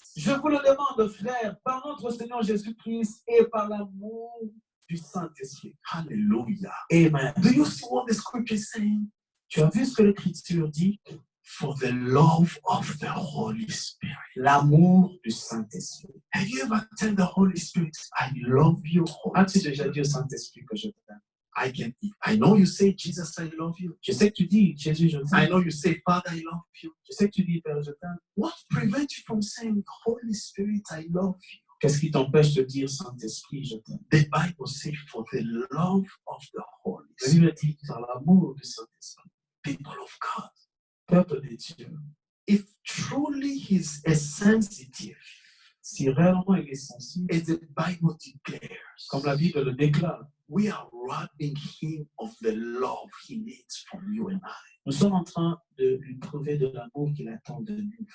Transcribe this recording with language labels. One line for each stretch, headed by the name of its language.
French: Je vous le demande, frères, par notre Seigneur Jésus-Christ et par l'amour du Saint-Esprit. Hallelujah. Amen.
English: Do you see what the scripture is saying?
French: Tu as vu ce que l'Écriture dit?
English: for the love of the Holy Spirit.
French: L'amour du Saint-Esprit.
English: Have you ever told the Holy Spirit, I love you?
French: As-tu déjà dit au Saint-Esprit que je t'aime?
English: I know you say, Jesus, I love you.
French: Je sais que tu dis, Jésus, je
English: I
French: t'aime.
English: know you say, Father, I love you.
French: Je sais que tu dis, Père, je t'aime.
English: What prevents you from saying, Holy Spirit, I love you?
French: Qu'est-ce qui t'empêche de dire, Saint-Esprit, je t'aime?
English: The Bible says, for the love of the Holy
French: La
English: Spirit.
French: Bible dit, par l'amour du Saint-Esprit.
English: People of God,
French: Peuple de Dieu,
English: if truly He's a sensitive,
French: si réellement il est sensible,
English: as the Bible declares,
French: comme la Bible le déclare,
English: we are robbing Him of the love He needs from you and I.
French: nous sommes en train de lui prouver de l'amour qu'il attend de nous.